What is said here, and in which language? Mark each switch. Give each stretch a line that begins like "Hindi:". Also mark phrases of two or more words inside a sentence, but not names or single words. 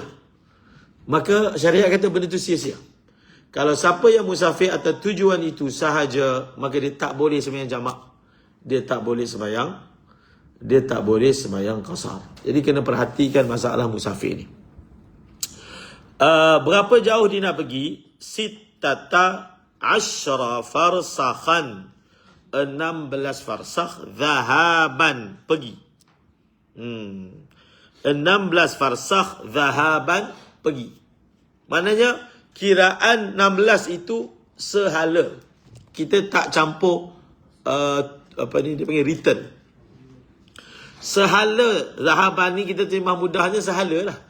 Malay: Maka syariat kata benda tu sia-sia. Kalau siapa yang musafir atau tujuan itu sahaja, maka dia tak boleh sembahyang jamak. Dia tak boleh sembahyang qasar. Jadi kena perhatikan masalah musafir ni. Berapa jauh dia nak pergi?
Arabic: ستة عشر فرسخا. 16 فرسخ ذهابا,
Malay: pergi.
Arabic: 16 فرسخ ذهابا, pergi.
Malay: Maknanya kiraan 16 itu sehala. Kita tak campur dia panggil return. Sehala zahaban ni kita terjemah mudahnya sehala lah.